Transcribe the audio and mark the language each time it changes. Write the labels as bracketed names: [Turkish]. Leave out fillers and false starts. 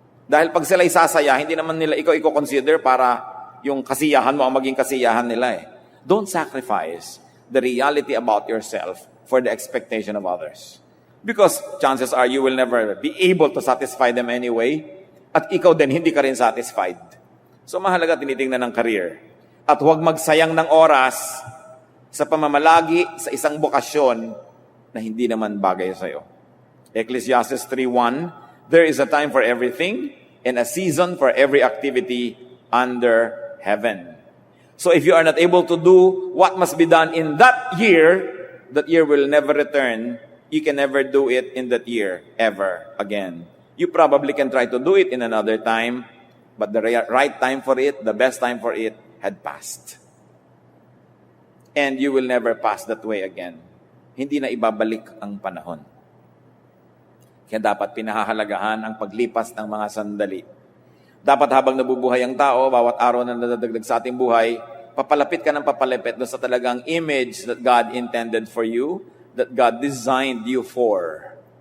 [Filipino] Dahil pag sila'y sasaya, hindi naman nila ikaw i-consider para yung kasiyahan mo ang maging kasiyahan nila eh. [English] Don't sacrifice the reality about yourself for the expectation of others. Because chances are you will never be able to satisfy them anyway. [Filipino] At ikaw din, hindi ka rin satisfied. So mahalaga tinitingnan ng career. At huwag magsayang ng oras sa pamamalagi sa isang bokasyon na hindi naman bagay sa'yo. [English] Ecclesiastes 3:1, there is a time for everything and a season for every activity under heaven. So if you are not able to do what must be done in that year will never return. You can never do it in that year ever again. You probably can try to do it in another time, but the right time for it, the best time for it, had passed. and you will never pass that way again. [Filipino] Hindi na ibabalik ang panahon. Kaya dapat pinahahalagahan ang paglipas ng mga sandali. Dapat habang nabubuhay ang tao, bawat araw na nadadagdag sa ating buhay, papalapit ka ng papalapit doon sa talagang [English] image that God intended for you, that God designed you for.